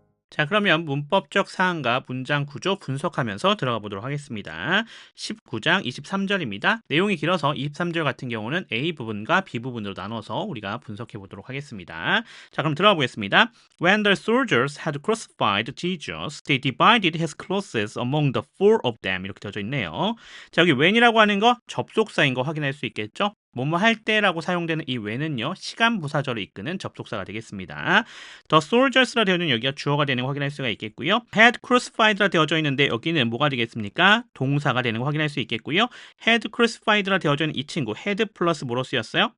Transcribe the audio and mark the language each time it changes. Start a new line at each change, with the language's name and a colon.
Korean: 자, 그러면 문법적 사항과 문장 구조 분석하면서 들어가 보도록 하겠습니다. 19장 23절입니다. 내용이 길어서 23절 같은 경우는 A 부분과 B 부분으로 나눠서 우리가 분석해 보도록 하겠습니다. 자, 그럼 들어가 보겠습니다.
English: When the soldiers had crucified Jesus, they divided his clothes among the four of them.
Korean: 이렇게 되어져 있네요. 자, 여기 when이라고 하는 거 접속사인 거 확인할 수 있겠죠? 뭐뭐 할 때라고 사용되는 이 when은요, 시간 부사절을 이끄는 접속사가 되겠습니다.
English: The soldiers라
Korean: 되어 있는 여기가 주어가 되는 거 확인할 수가 있겠고요.
English: had crucified라
Korean: 되어져 있는데 여기는 뭐가 되겠습니까? 동사가 되는 거 확인할 수 있겠고요.
English: had crucified라
Korean: 되어져 있는 이 친구 had 플러스 뭐로 쓰였어요?